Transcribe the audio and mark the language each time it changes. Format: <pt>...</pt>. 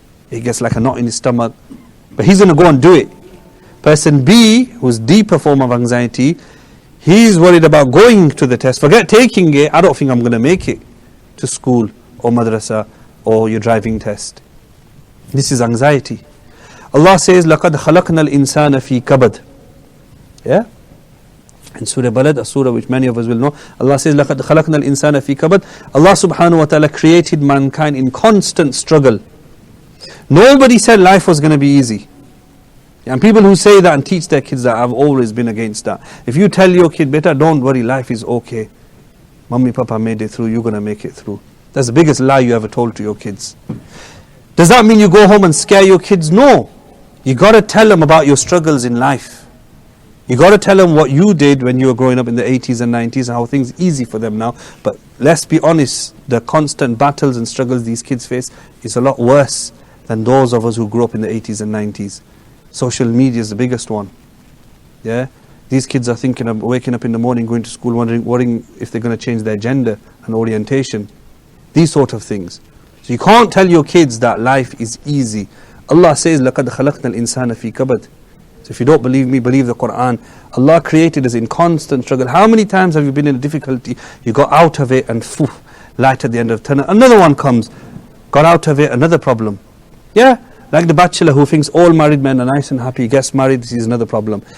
<en>He gets like a knot in his stomach, but he's going to go and do it. Person B, who's deeper form of anxiety, he's worried about going to the test. Forget taking it, I don't think I'm going to make it to school or madrasa or your driving test. This is anxiety.</en> <ar>Allah says, لَقَدْ خَلَقْنَا الْإِنسَانَ فِي كَبَدٍ.</ar> <en>Yeah? In Surah Balad, a surah which many of us will know, Allah says,</en> <ar>لَقَدْ خَلَقْنَا الْإِنسَانَ فِي كَبَدٍ.</ar> <en>Allah subhanahu wa ta'ala created mankind in constant struggle. Nobody said life was going to be easy. And people who say that and teach their kids that, have always been against that. If you tell your kid, beta, don't worry, life is okay. Mummy, Papa made it through, you're going to make it through. That's the biggest lie you ever told to your kids. Does that mean you go home and scare your kids? No. You got to tell them about your struggles in life. You got to tell them what you did when you were growing up in the 80s and 90s and how things are easy for them now. But let's be honest, the constant battles and struggles these kids face is a lot worse than those of us who grew up in the 80s and 90s. Social media is the biggest one. Yeah, these kids are thinking of waking up in the morning, going to school, worrying if they're going to change their gender and orientation. These sort of things. So you can't tell your kids that life is easy.</en> <ar>Allah says, لَقَدْ خَلَقْنَا الْإِنسَانَ فِي كَبَدٍ.</ar> <en>So if you don't believe me, believe the Quran. Allah created us in constant struggle. How many times have you been in a difficulty? You got out of it and light at the end of the tunnel. Another one comes. Got out of it, another problem. Yeah. Like the bachelor who thinks all married men are nice and happy, he gets married, this is another problem.</en>